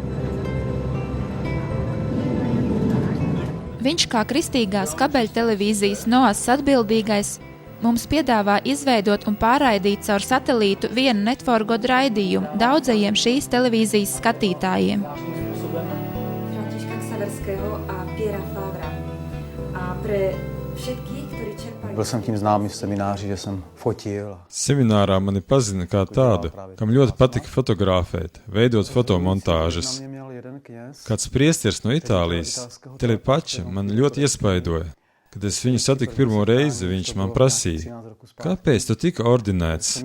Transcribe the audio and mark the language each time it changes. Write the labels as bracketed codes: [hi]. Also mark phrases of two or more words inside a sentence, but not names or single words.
[lv] Viņš kā kristīgās kabeļtelevīzijas NOAS atbildīgais mums piedāvā izveidot un pārraidīt caur satelītu vienu Net for God raidījumu daudzajiem šīs televīzijas skatītājiem. [sk] Františka Ksaverského a Piera Favra. A pre všetkých, ktorí čerpali... [cs] Byl jsem tím známý v semináři, že jsem fotil. [lv] Seminārā mani pazina kā tādu, kam ļoti patika fotografēt, veidot fotomontāžas. Kāds priesteris no Itālijas, Telepača, man ļoti iespaidoja. Kad es viņu satiku pirmo reizi, viņš man prasīja, kāpēc tu tika ordinēts?